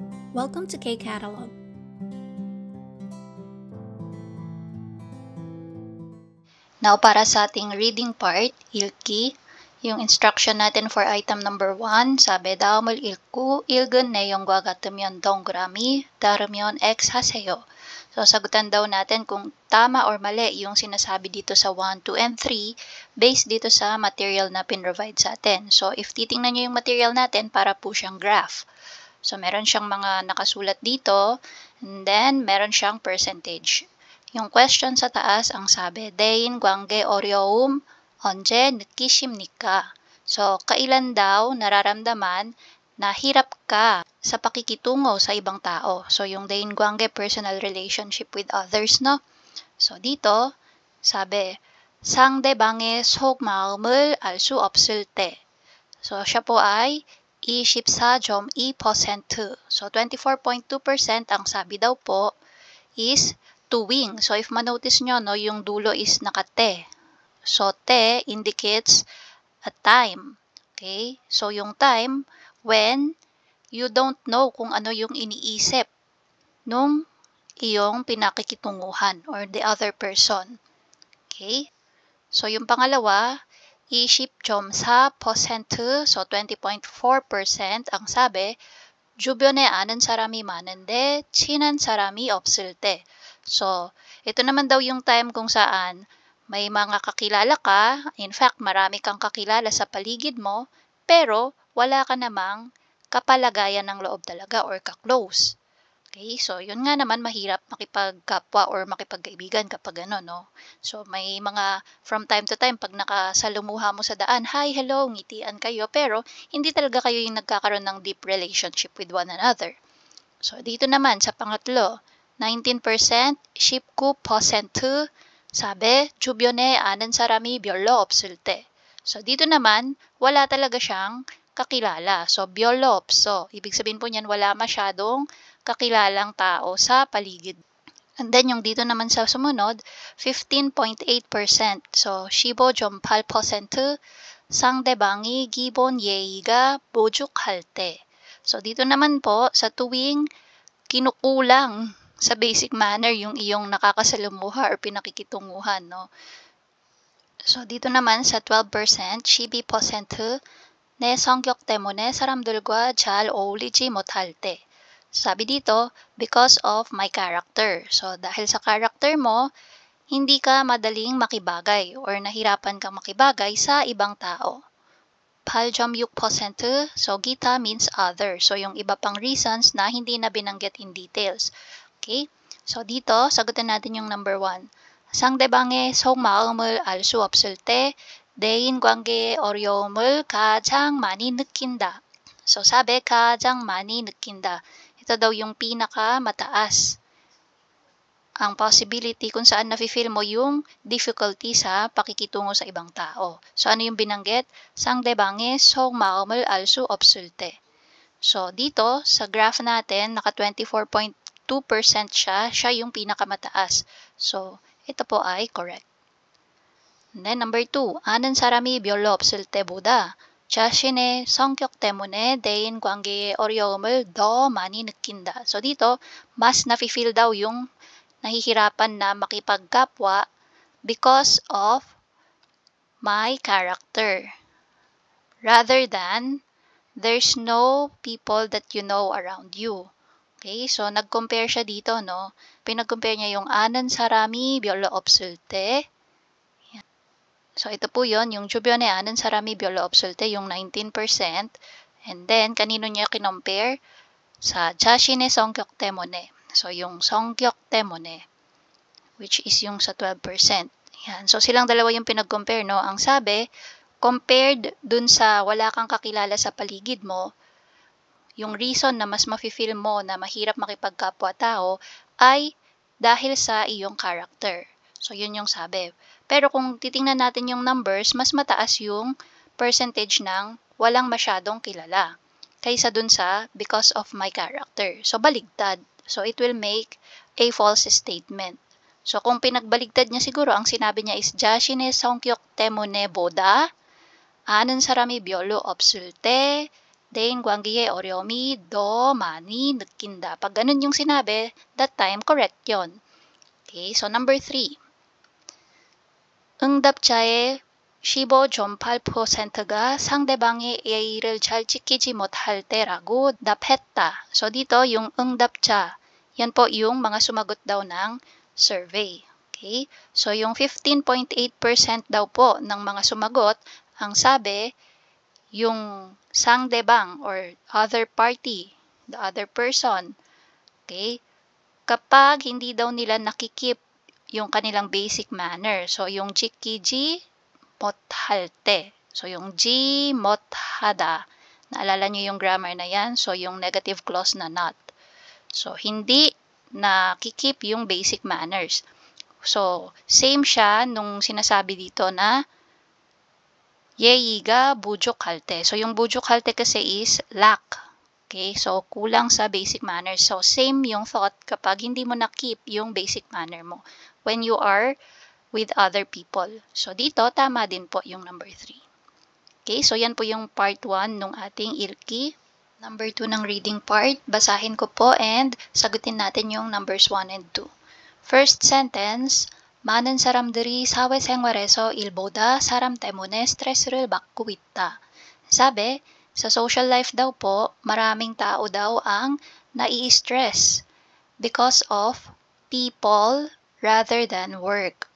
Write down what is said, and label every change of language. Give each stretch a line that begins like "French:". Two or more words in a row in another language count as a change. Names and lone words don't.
English: Welcome to K-Catalog. Now,
Filipino: para sa ating
English: reading part,
Filipino: ilki, yung instruction natin
English: for item number 1,
Filipino: sabi,
Korean: 다음을 읽고 읽은 내용과 같으면 동그라미, 다르면 X 하세요.
Filipino: So, sagutan daw natin kung tama or mali yung sinasabi dito sa 1, 2, and 3 based dito sa material na pinrovide sa atin. So, if titingnan nyo yung material natin, para po siyang graph. So, meron siyang mga nakasulat dito, and then meron siyang percentage. Yung question sa taas ang sabi,
Korean: 대인 관계 어려움 언제 느끼십니까?
Filipino: So, kailan daw nararamdaman na hirap ka sa pakikitungo sa ibang tao? So, yung
Korean: 대인 관계,
English: personal relationship with others, no?
Filipino: So, dito, sabi,
Korean: 상대방의 속마음을 알 수 없을 때.
Filipino: So, siya po ay 24.2%. So, 24.2% ang sabi daw po is tuwing. So, if manotice nyo, no, yung dulo is nakate. So, te
English: indicates a time.
Filipino: Okay? So, yung
English: time when you don't know
Filipino: kung ano yung iniisip nung iyong pinakikitunguhan
English: or the other person.
Filipino: Okay? So, yung pangalawa, 20.4%, so 20.4% ang sabi,
Korean: 주변에 아는 사람이 많은데 친한 사람이 없을 때.
Filipino: So, ito naman daw yung time kung saan may mga kakilala ka,
English: in fact,
Filipino: marami kang kakilala sa paligid mo, pero wala ka namang kapalagayan ng loob talaga or ka-close. Okay, so yun nga naman mahirap makipagkapwa or makipagkaibigan kapag ano, no? So may mga
English: from time to time
Filipino: pag nakasalumuha mo sa daan,
English: hi, hello,
Filipino: ngitian kayo, pero hindi talaga kayo yung nagkakaroon ng
English: deep relationship with one another.
Filipino: So dito naman sa pangatlo, 19%, 19%, sabi,
Korean: 주변에 아는 사람이 별로 없을 때.
Filipino: So dito naman, wala talaga siyang kakilala.
Korean: So 별로 없어.
Filipino: Ibig sabihin po niyan, wala masyadong kakilalang tao sa paligid.
English: And then
Filipino: yung dito naman sa sumunod, 15.8%. So 15.8%,
Korean: 상대방이 기본 예의가 부족할 때.
Filipino: So dito naman po, sa tuwing kinukulang sa
English: basic manner
Filipino: yung iyong nakakasalumuha or pinakikitunguhan, no? So dito naman sa 12%, 12%,
Korean: 내 성격 때문에 사람들과 잘 어울리지 못할 때.
Filipino: Sabi dito,
English: because of my character.
Filipino: So, dahil sa character mo, hindi ka madaling makibagay or nahirapan kang makibagay sa ibang tao. 8.6%,
English: so gita means other.
Filipino: So, yung iba pang reasons na hindi na binanggit
English: in details.
Filipino: Okay? So, dito, sagutin natin yung number 1.
Korean: 상대방의 속마음을 알 수 없을 때 대인 관계의 어려움을 가장 많이 느낀다.
Filipino: So, sabi,
Korean: 가장 많이 느낀다.
Filipino: Ito daw yung pinaka mataas ang possibility kung saan nafe-feel mo yung difficulty sa pakikitungo sa ibang tao. So, ano yung binanggit?
Korean: 상대방의 속마음을 알 수 없을 때.
Filipino: So, dito, sa graph natin, naka 24.2% siya yung pinakamataas. So, ito po ay correct.
English: And then, number 2,
Korean: 아는 사람이 별로 없을 때보다 자신의 성격 때문에 대인 관계의 어려움을 더 많이 느낀다.
Filipino: So dito, mas nafe-feel daw yung nahihirapan na makipagkapwa
English: because of my character. Rather than, there's no people that you know around you.
Filipino: Okay, so nag-compare siya dito, no? Pinag-compare niya yung
Korean: 아는 사람이 별로 없을 때.
Filipino: So, ito po yon yung
Korean: 주변에 아는 사람이 별로 없을 때,
Filipino: yung 19%. And then, kanino niya kinompare?
Korean: Sa 자신의 성격 때문에.
Filipino: So, yung
Korean: 성격 때문에,
English: which is
Filipino: yung sa 12%. Yan. So, silang dalawa yung pinag-compare, no? Ang sabi, compared dun sa wala kang kakilala sa paligid mo, yung reason na mas mafe-feel mo na mahirap makipagkapwa-tao ay dahil sa iyong character. So, yun yung sabi. Pero kung titingnan natin yung numbers, mas mataas yung percentage ng walang masyadong kilala kaysa dun sa
English: because of my character.
Filipino: So, baligtad.
English: So, it will make a false statement.
Filipino: So, kung pinagbaligtad niya siguro, ang sinabi niya is
Korean: 자신의 성격 때문에 보다 아는 사람이 별로 없을 때 대인 관계의 어려움이 더 많이 느낀다.
Filipino: Pag ganun yung sinabi,
English: that time, correct yon. Okay, so number 3.
Korean: 응답자의 15.8%가 상대방의 예의를 잘 지키지 못할 때라고 답했다.
Filipino: So dito, yung 응답자, yan po yung mga sumagot daw ng survey. Okay? So yung 15.8% daw po ng mga sumagot, ang sabi, yung 상대방 or
English: other party, the other person,
Filipino: okay? Kapag hindi daw nila nakikip yung kanilang
English: basic manner.
Korean: So yung 지키지 못할 때. So yung 지 못하다.
Filipino: Naalala niyo yung grammar na yan? So yung
English: negative clause
Filipino: na not. So hindi nakikip yung
English: basic manners.
Filipino: So same siya nung sinasabi dito na
Korean: 예의가 부족할 때.
Filipino: So yung
Korean: 부족할 때
Filipino: kasi is lack. Okay, so kulang sa
English: basic manners.
Filipino: So same yung thought kapag hindi mo na-keep yung
English: basic manner
Filipino: mo
English: when you are with other people.
Filipino: So dito, tama din po yung number 3. Okay, so yan po yung part 1 nung ating ilki. Number 2 ng
English: reading part,
Filipino: basahin ko po and sagutin natin yung
English: numbers 1 and 2. First sentence,
Korean: 많은 사람들이 사회생활에서 일보다 사람 때문에 스트레스를 받고 있다.
Filipino: Sabi, sa
English: social life
Filipino: daw po, maraming tao daw ang nai-stress
English: because of people rather than work.